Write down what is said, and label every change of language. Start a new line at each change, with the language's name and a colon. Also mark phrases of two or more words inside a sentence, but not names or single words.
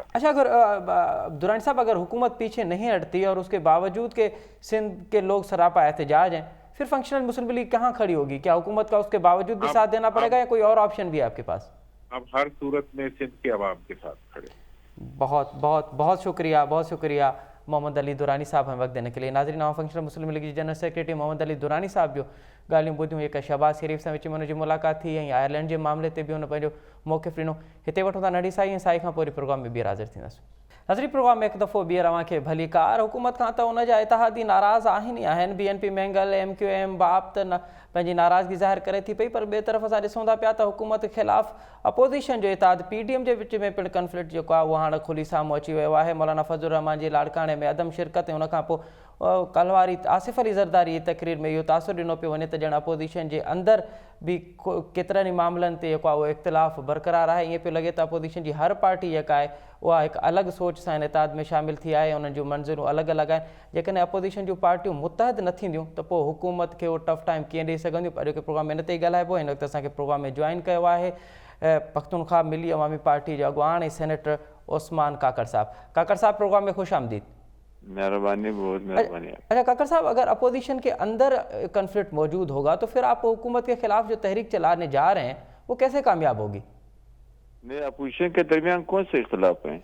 Urdu: اچھا, اگر درانی صاحب اگر حکومت پیچھے نہیں ہٹتی اور اس کے باوجود کہ سندھ کے لوگ سراپا احتجاج ہیں, پھر فنکشنل مسلم لیگ کہاں کھڑی ہوگی؟ کیا حکومت کا اس کے باوجود بھی ساتھ دینا پڑے گا یا کوئی اور آپشن بھی ہے آپ کے پاس؟ اب ہر صورت میں سندھ کے عوام کے ساتھ کھڑے. بہت بہت بہت شکریہ, بہت شکریہ محمد علی درانی صاحب ہمیں وقت دینے کے لیے.
Sindhi: ناظرین, فنکشنل مسلم لیگ جنرل سیکریٹری محمد علی درانی صاحب جو ॻाल्हियूं ॿुधियूं हिकु शहबाज़ शरीफ़ सां विच में हुनजी मुलाक़ात थी ऐं आयरलैंड जे मामले ते बि हुन पंहिंजो मौक़िफ़ ॾिनो. हिते वठूं था नंढी साई ऐं साई खां पोइ वरी प्रोग्राम में ॿीहर हाज़िर थींदासीं. नाज़रीन, प्रोग्राम में हिकु दफ़ो ॿीहर अव्हांखे भली कार. हुकूमत खां त हुन जा इतिहादी नाराज़ आहिनि ई आहिनि. बी एन पी मैंगल एम क्यू एम बाप त पंहिंजी नाराज़गी ज़ाहिर करे थी पई, पर ॿिए तरफ़ असां ॾिसूं था पिया त हुकूमत ख़िलाफ़ अपोज़िशन जो इतिहाद पी डी एम जे विच में पिणु कंफ्लिक्ट जेको आहे उहो हाणे खुली साम्हूं अची वियो आहे. मौलाना फज़लुर रहमान जी लाड़काणे में अदम शिरकत ऐं हुनखां पोइ कलवारी आसिफ़ अली ज़रदारी जी तक़रीर में इहो तासुर ॾिनो पियो वञे त ॼण अपोज़िशन जे अंदरि भी केतिरनि ई मामलनि ते जेको आहे उहो इख़्तिलाफ़ बरक़रार आहे. ईअं पियो लॻे त अपोज़िशन जी हर पार्टी जेका आहे उहा हिकु अलॻि सोच सां हिन इतिहाद में शामिल थी आहे, उन्हनि जूं मंज़िलूं अलॻि अलॻि आहिनि. जेकॾहिं अपोज़िशन जूं पार्टियूं मुतहद न थींदियूं त पोइ हुकूमत खे उहो
English: tough time
Sindhi: कीअं ॾेई सघंदियूं. अॼु के प्रोग्राम में हिन ते ई ॻाल्हाइबो. हिन वक़्तु असांखे प्रोग्राम में जॉइन कयो आहे पख्तूनख्वा मिली अवामी पार्टी जो अॻुवान ऐं सेनेटर उस्मान काकड़ साहब. काकड़ साहब, प्रोग्राम में खुश आमदीद.
Urdu: مہربانی، بہت مہربانی. اچھا کاکڑ صاحب، اگر اپوزیشن کے اندر کنفلکٹ موجود ہوگا تو پھر آپ حکومت کے خلاف جو تحریک چلانے جا رہے ہیں وہ کیسے کامیاب ہوگی? نہیں، اپوزیشن کے درمیان کون سے اختلاف ہیں?